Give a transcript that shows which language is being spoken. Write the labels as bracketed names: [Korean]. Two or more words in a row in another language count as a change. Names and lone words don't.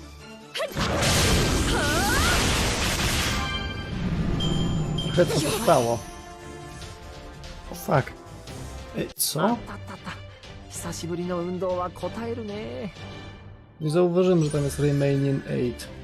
[Polish] Trochę to trwało. O fuck. Co? [Japanese] 久しぶりの運動は応えるね。 [Polish] Nie zauważyłem, że tam jest Remaining 8.